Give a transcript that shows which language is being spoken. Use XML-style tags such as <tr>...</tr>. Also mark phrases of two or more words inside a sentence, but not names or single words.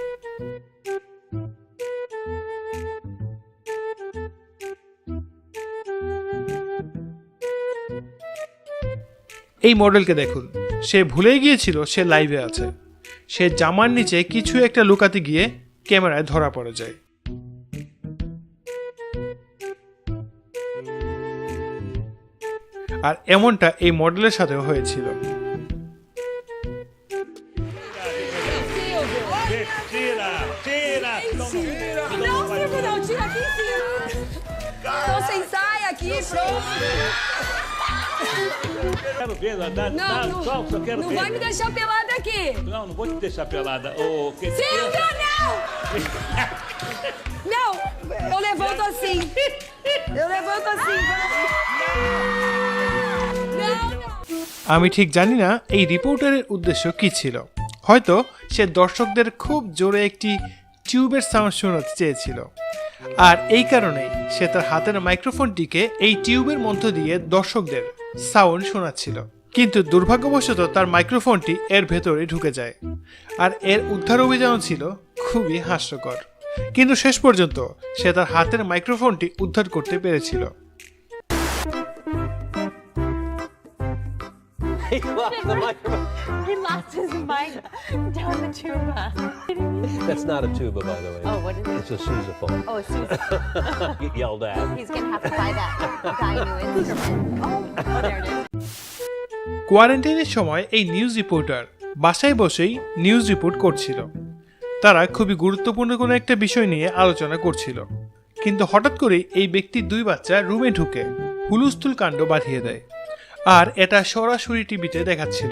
<bn>এই মডেলকে দেখুন, সে ভুলেই গিয়েছিল সে লাইভে আছে। সে জামার নিচে কিছু একটা লুকাতে গিয়ে ক্যামেরায় ধরা পড়ে যায়। আর এমনটা এই মডেলের সাথেও হয়েছিল।</bn> <pt>Não, Silvio, não, tira aqui, Silvio. Tô sem saia aqui, pronto. Quero ver, Não, só quero não ver. vai me deixar pelada aqui. Não vou te deixar pelada. Silvio, não! Não, eu levanto assim. Eu levanto assim. Não, não.</pt> <bn>আমি ঠিক জানি না এই রিপোর্টারের উদ্দেশ্য কি ছিল। হয়তো সে দর্শকদের খুব জোরে একটি টিউবের সাউন্ড শোনাতে চেয়েছিল, আর এই কারণেই সে তার হাতের মাইক্রোফোনটিকে এই টিউবের মধ্য দিয়ে দর্শকদের সাউন্ড শোনাচ্ছিল। কিন্তু দুর্ভাগ্যবশত তার মাইক্রোফোনটি এর ভেতরে ঢুকে যায়, আর এর উদ্ধার অভিযান ছিল খুবই হাস্যকর। কিন্তু শেষ পর্যন্ত সে তার হাতের মাইক্রোফোনটি উদ্ধার করতে পেরেছিল।</bn> <en>He lost the microphone. He lost his mic down the tuba. That's not a tuba, by the way. Oh, what is it? It's a sousaphone. Oh, it's Susan. Get yelled at. He's going to have to buy that guy new instrument. Oh, there it is.</en> <bn>কোয়ারেন্টাইনের সময় এই</bn> <en>news reporter</en> <bn>বাসায় বসেই</bn> <en>news report</en> <bn>করছিল। তারা খুবই গুরুত্বপূর্ণ কোনো একটা বিষয় নিয়ে আলোচনা করছিল, কিন্তু হঠাৎ করেই এই ব্যক্তির 2 বাচ্চা রুমে ঢুকে হুলস্থুল কাণ্ড বাঁধিয়ে দেয়, আর এটা সরাসরি টিভিতে দেখাচ্ছিল।</bn>